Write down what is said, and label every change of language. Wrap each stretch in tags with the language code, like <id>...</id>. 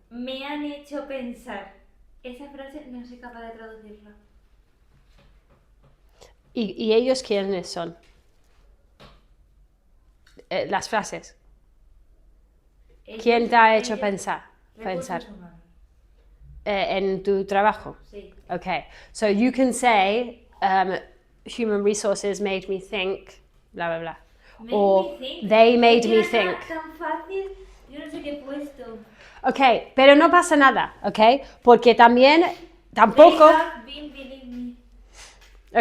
<es>Me han hecho pensar. Esa frase no soy capaz de traducirla. ¿Y ellos quiénes son? Las frases. ¿Quién te ha hecho pensar? Recursos humanos. En tu trabajo. Sí.</es> <en>Okay, so you can say human resources made me think, blah, blah, blah. Or they made me think.</en> <es>Tan fácil, yo no sé qué he puesto. Ok, pero no pasa nada, ok, porque también, tampoco,</es> <en>They have been believing me.</en>